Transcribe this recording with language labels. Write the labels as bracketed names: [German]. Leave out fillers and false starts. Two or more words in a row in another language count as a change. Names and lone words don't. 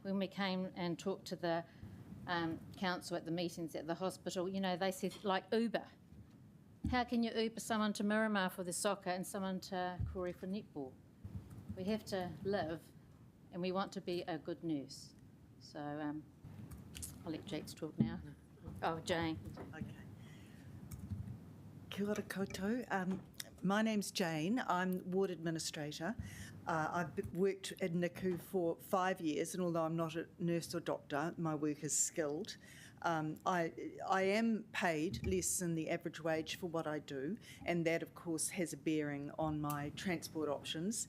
[English] When we came and talked to the council at the meetings at the hospital, you know, they said, like Uber. How can you Uber someone to Miramar for the soccer and someone to Koori for netball? We have to live and we want to be a good nurse. So I'll let Jax talk now. Oh, Jane. [Māori] Okay. Kia ora koutou. [English] My name's Jane. I'm ward administrator. I've worked at NICU for 5 years, and although I'm not a nurse or doctor, my work is skilled. I am paid less than the average wage for what I do, and that, of course, has a bearing on my transport options.